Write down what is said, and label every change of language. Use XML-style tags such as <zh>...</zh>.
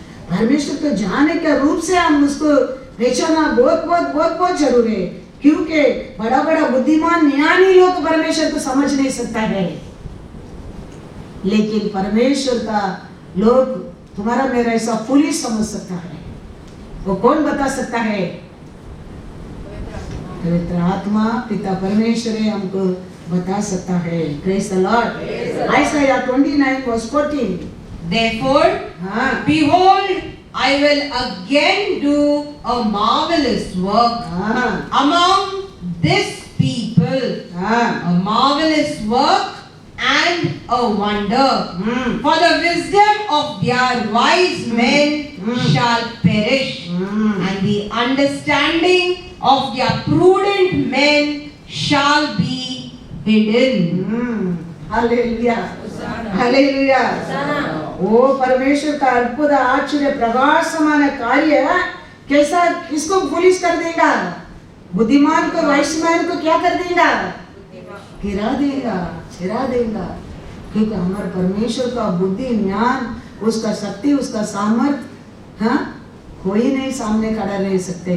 <hi>परमेश्वर को जानने के रूप से हम उसको पहचानना बहुत जरूरी है, क्योंकि बड़ा बड़ा बुद्धिमान ज्ञानी लोग परमेश्वर को समझ नहीं सकता है, लेकिन परमेश्वर का लोग तुम्हारा मेरा ऐसा फुलिश समझ सकता है। वो कौन बता सकता है? पवित्र आत्मा पिता परमेश्वर हमको बता सकता है।</hi> <en>Praise the Lord. Isaiah 29:14. Therefore, behold, I will again do a marvelous work among this people, a marvelous work and a wonder. For the wisdom of their wise men shall perish, and the understanding of their prudent men shall be hidden. Hallelujah. Hallelujah.</en> <hi>वो परमेश्वर का अद्भुत आश्चर्य प्रकाशमान कार्य कैसा किसको foolish कर देगा? बुद्धिमान को, वाइसमैन को क्या कर देगा? गिरा देगा, छिरा देगा, क्योंकि हमारे परमेश्वर का बुद्धि, ज्ञान, उसका शक्ति, उसका सामर्थ्य कोई नहीं सामने खड़ा रह सकते।</hi>